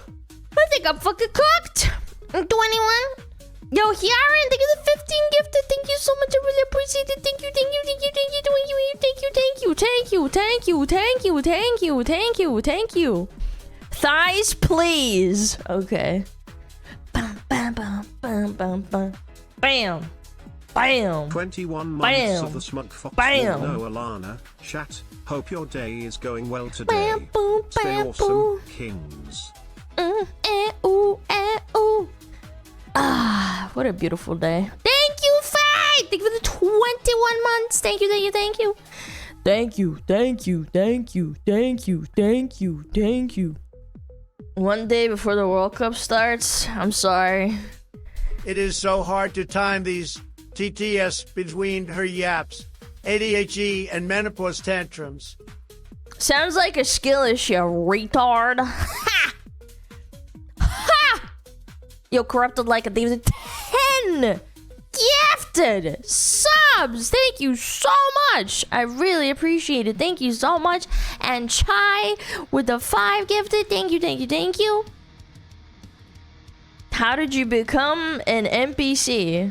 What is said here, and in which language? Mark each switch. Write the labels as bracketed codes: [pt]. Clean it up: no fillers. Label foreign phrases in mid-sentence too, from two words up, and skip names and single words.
[en] I think I'm fucking cooked. I'm 21. Yo, Hiaren, thank you for the 15 gifted. Thank you so much. I really appreciate it. Thank you. Thighs, please. Okay. Bam, bam, bam, bam, bam, bam. Bam. Bam. 21 months of the Smug Fox. Bam. No, Alana. Chat. Hope your day is going well today. Bam, boom, Stay bam, awesome, boom. kings. Ooh. Ah, what a beautiful day. Thank you, Faye! Thank you for the 21 months. Thank you. One day before the World Cup starts, I'm sorry. It is so hard to time these TTS between her yaps, ADHD, and menopause tantrums. Sounds like a skill issue, retard. Ha! Ha! Yo, corrupted like a thief. 10 gifted subs. Thank you so much. I really appreciate it. Thank you so much. And Chai with the 5 gifted. Thank you. How did you become an NPC?